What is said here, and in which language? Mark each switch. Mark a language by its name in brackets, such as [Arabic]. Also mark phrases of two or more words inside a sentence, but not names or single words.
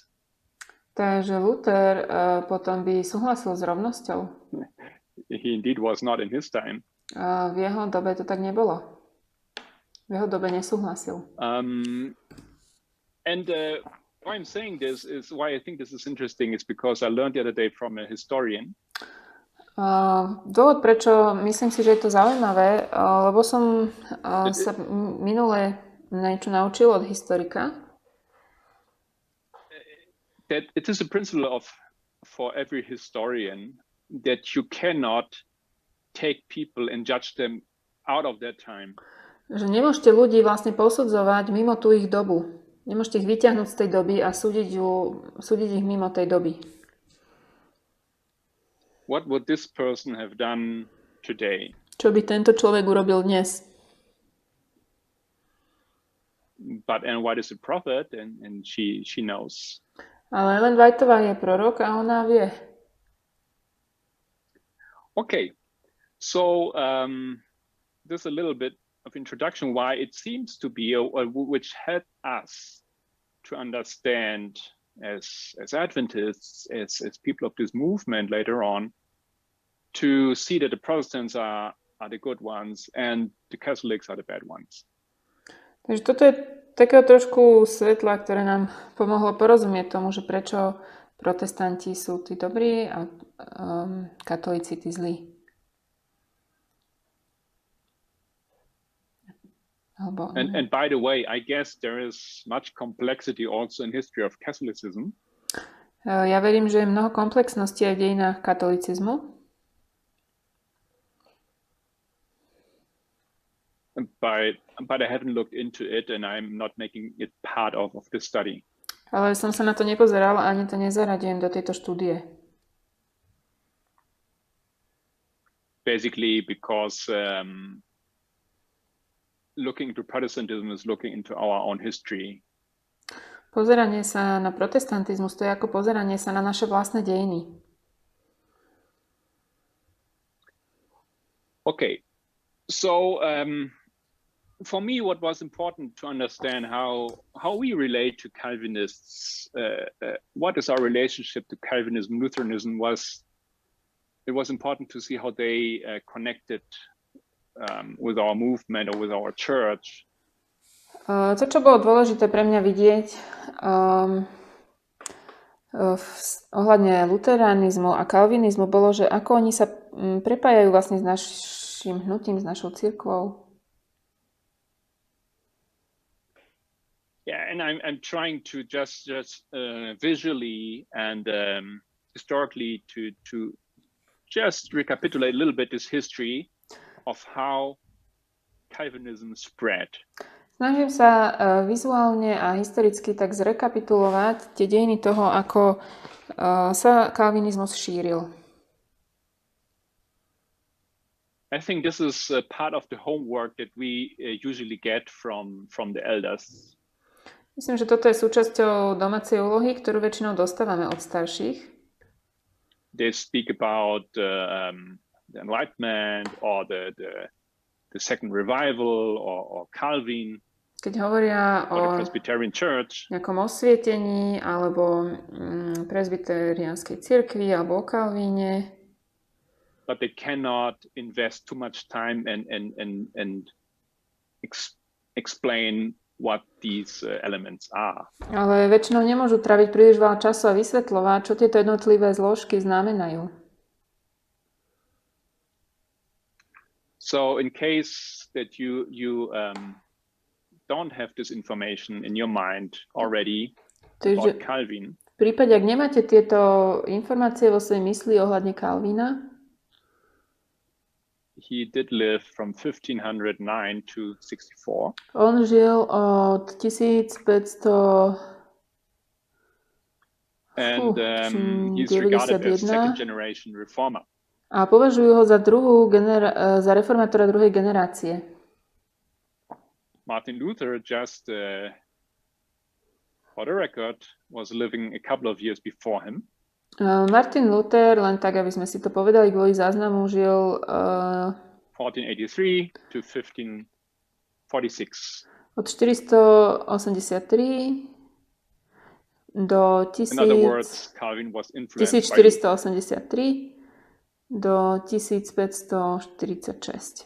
[Slovak] Takže Luther potom by súhlasil s rovnosťou. [English] He indeed was not in his time. [Slovak] V jeho dobe to tak nebolo. V jeho dobe nesúhlasil. [English] And why I'm saying this is why I think this is interesting is because I learned the other day from a historian. [Slovak] Dôvod, prečo myslím si, že je to zaujímavé, lebo som sa minule niečo naučil od historika. [English] That it is a principle for every historian that you cannot take people and judge them out of their time. [Slovak] Že nemôžete ľudí vlastne posudzovať mimo tú ich dobu. Nemôžete ich vyťahnuť z tej doby a súdiť ich mimo tej doby. [English] What would this person have done today? [Slovak] Čo by tento človek urobil dnes? [English] But Ellen White is a prophet and she knows. [Slovak] Ale Ellen Whiteová je prorok a ona vie. [English] Okay, so there's a little bit of introduction why it seems to be which helped us to understand as Adventists, as people of this movement later on, to see that the Protestants are the good ones and the Catholics are the bad ones. [Slovak] Takže toto je takého trošku svetla, ktoré nám pomohlo porozumieť tomu, že prečo protestanti sú tí dobrí a katolíci tí zlí. [English] And by the way, I guess there is much complexity also in history of Catholicism. [Slovak] Ja verím, že je mnoho komplexností aj v dejinách katolicizmu. [English] But I haven't looked into it and I'm not making it part of the study. [Slovak] Ale som sa na to nepozeral a ani to nezaradujem do tejto štúdie. [English] Basically because looking into Protestantism is looking into our own history. [Slovak] Pozeranie sa na protestantizmus, to je ako pozeranie sa na naše vlastné dejiny. [English] Okay, so for me, what was important to understand how we relate to Calvinists, what is our relationship to Calvinism, Lutheranism, was important to see how they connected with our movement or with our church. [Slovak] To, čo bolo dôležité pre mňa vidieť ohľadne luteranizmu a kalvinizmu, bolo, že ako oni sa prepájajú vlastne s našim hnutím, s našou cirkvou. [English] Yeah, and I'm trying to just visually and historically to just recapitulate a little bit this history of how Calvinism spread. [Slovak] Snažím sa vizuálne a historicky tak zrekapitulovať tie dejiny toho, ako sa kalvinizmus šíril. [English] I think this is part of the homework that we usually get from the elders. [Slovak] Myslím, že toto je súčasťou domácej úlohy, ktorú väčšinou dostávame od starších. [English] They speak about the Enlightenment or the Second Revival or Kalvín. [Slovak] Keď hovoria o nejakom osvietení alebo presbyteriánskej cirkvi alebo o Kalvíne. [English] But they cannot invest too much time and explain what these elements are. [Slovak] Ale väčšinou nemôžu traviť príliš veľa času a vysvetľovať, čo tieto jednotlivé zložky znamenajú. [English] So in case that you don't have this information in your mind already about Calvin. [Slovak] V prípade, ak nemáte tieto informácie vo svojej mysli ohľadne Kalvína, [English] he did live from 1509 to 64. [Slovak] On žil od 1500 [English] and he's regarded as second generation reformer. [Slovak] A považujú ho za za reformátora druhej generácie. [English] Martin Luther just for the record was living a couple of years before him. [Slovak] Martin Luther, len tak, aby sme si to povedali kvôli záznamu, žil [English] 1483 to 1546. [Slovak] Od 483 do 1483 do 1546.